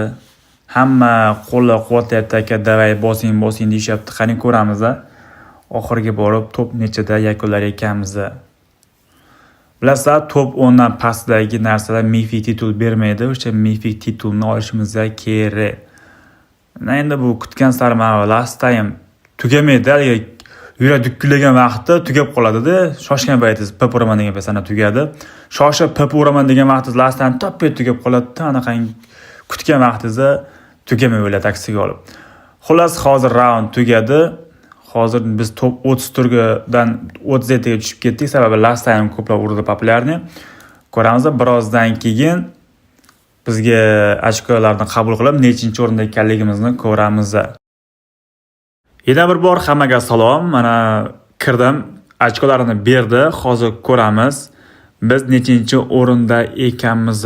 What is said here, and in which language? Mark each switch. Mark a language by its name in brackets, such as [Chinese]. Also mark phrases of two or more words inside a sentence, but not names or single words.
[Uzbek] Hamma qo'llab-quvvatlayapti, aka, davay bosing deyishyapti. Qani ko'ramiz. Oxirgi borib top nechida yakunlar ekanmiz. Bilasizlar, top 10 dan pastdagi narsalar mifik titul bermaydi. O'sha mifik titulni olishimiz kerak. Endi bu kutgan sari mana [English] last time [Uzbek] tugamaydi. Yurak dukkillagan vaqtda tugab qoladi-da. Shoshgan paytingiz pip uraman degan paytda tugadi. Shoshib pip uraman degan vaqtingiz [English] last time [Uzbek] to'ppa tugab qoladi-da. Anaqang kutgan vaqtingizda tugamay o'yladi aksiga olib. Xullas, hozir raund tugadi. Hozir biz top 30 turgadan 37 ga tushib ketdik, sababi [English] last time [Uzbek] ko'plab urdi populyarni. Ko'ramiz, birozdan keyin bizga ochkolarni qabul qilib, nechinchi o'rinda ekanligimizni ko'ramiz. Yana bir bor hammaga salom. Mana kirdim, ochkolarini berdi. Hozir ko'ramiz biz nechinchi o'rinda ekanmiz.